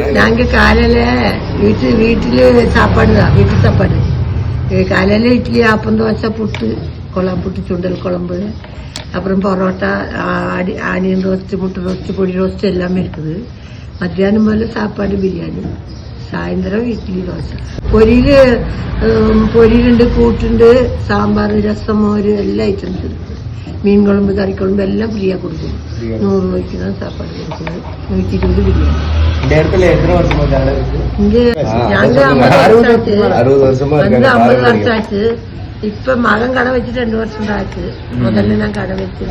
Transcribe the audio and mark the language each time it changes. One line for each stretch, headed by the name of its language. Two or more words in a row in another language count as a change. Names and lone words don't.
Tamil: நாங்கள் காலையில் வீட்டில் சாப்பாடு தான், வீட்டு சாப்பாடு. காலையில் இட்லி, ஆப்பம், தோசை, புட்டு, குழம்பு, புட்டு, சுண்டல் குழம்பு, அப்புறம் பரோட்டா,
English: onion roastu,
Tamil: முட்டை ரோஸ்ட்டு, பொடி ரோஸ்ட்டு எல்லாமே இருக்குது. மத்தியானம் மேலே சாப்பாடு பிரியாணி, சாயந்தரம் இட்லி, தோசை.
Malayalam: പൊരിയിലുണ്ട്, കൂട്ടുണ്ട്, സാമ്പാർ, രസം, മോര് എല്ലാ ഐറ്റംസ് இருக்குது.
Tamil: மீன் குழம்பு, கறி குழம்பு எல்லாம் ஃப்ரீயாக கொடுக்குது. 100 ரூபாய்க்கு தான் சாப்பாடு கொடுக்குது. 120 பிரியாணி. இந்த இடத்துல எத்தனை வருஷமா கடை இருக்கு? இங்கே நாங்கள் 60 வருஷமா வந்து 50 வருஷம் ஆச்சு. இப்ப மகன் கடை வச்சு 2 வருஷம் தான் ஆச்சு. முதல்ல நான் கடை வச்சு.